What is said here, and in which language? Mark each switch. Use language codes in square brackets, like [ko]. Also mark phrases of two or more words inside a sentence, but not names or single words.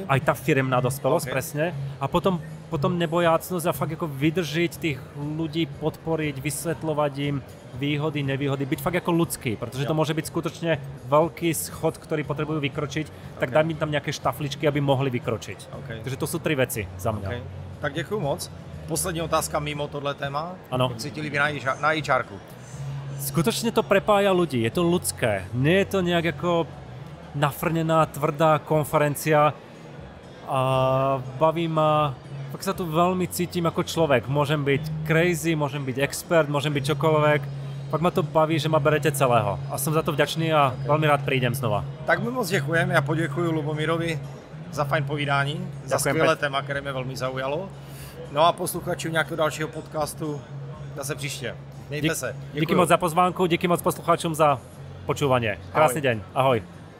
[sk] Aj tá firmná dospelosť, presne. A potom nebojácnosť a fakt ako vydržiť tých ľudí, podporiť, vysvetľovať im výhody, nevýhody, byť fakt ako ľudský, pretože to môže byť skutočne veľký schod, ktorý potrebujú vykročiť, tak daj mi tam nejaké štafličky, aby mohli vykročiť. Takže to sú 3 veci za mňa. [cs] Tak děkuju moc. Poslední otázka mimo tohle téma. Ano. Jak si ti líbí na HR-ku? [sk] Skutočne to prepája ľudí, je to ľudské. Nie je to nejak ako nafrnená, tvrdá konferencia a baví ma, fakt sa tu veľmi cítim ako človek. Môžem byť crazy, môžem byť expert, môžem byť čokoľvek. Fakt ma to baví, že ma berete celého a som za to vďačný a veľmi rád prídem znova. [cs] Tak mi moc děkujem, já poděkuji Lubomírovi za fajn povídání, za skvělé téma, které mě velmi zaujalo. No a posluchačům nějakého dalšího podcastu zase příště. Mějte se. [sk] Díky moc za pozvánku, díky moc poslucháčům za počúvanie. Krásny deň. Ahoj.